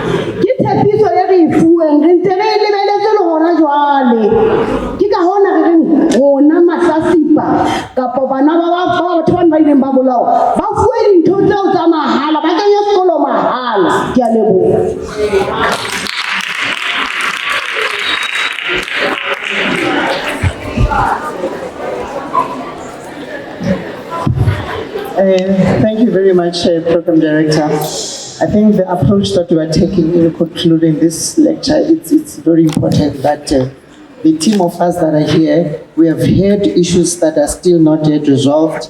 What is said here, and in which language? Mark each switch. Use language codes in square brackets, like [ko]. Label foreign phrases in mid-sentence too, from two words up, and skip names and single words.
[st] Ke tshepiso e re e fuweng, re ntse re e lebeletse le hona jwale. Ke ka hona re reng rona mahlasipa kapa bana ba batho ba ileng ba bolawa ba fuwe dintho tseo tsa mahala, ba kenya sekolo mahala. Ke a leboha. [en] Thank you very much, Program Director. I think the approach that you are taking in concluding this lecture, it's very important that the team of us that are here, we have heard issues that are still not yet resolved.